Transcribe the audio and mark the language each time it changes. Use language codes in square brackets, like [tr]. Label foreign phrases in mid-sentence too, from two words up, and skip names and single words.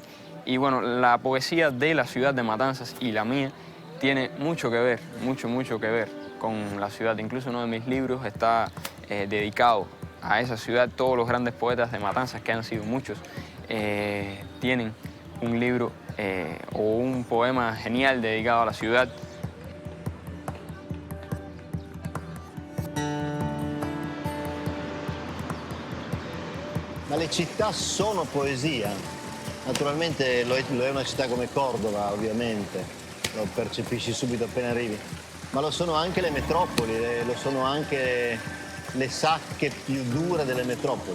[es] Y bueno, la poesía de la ciudad de Matanzas y la mía tiene mucho que ver, mucho que ver con la ciudad. Incluso uno de mis libros está dedicado a esa ciudad. Todos los grandes poetas de Matanzas, que han sido muchos, tienen un libro o un poema genial dedicado a la ciudad. [it] Ma le città sono poesia. Naturalmente lo è una città come Cordova, ovviamente, lo percepisci subito appena arrivi, ma lo sono anche le metropoli, lo sono anche le sacche più dure delle metropoli.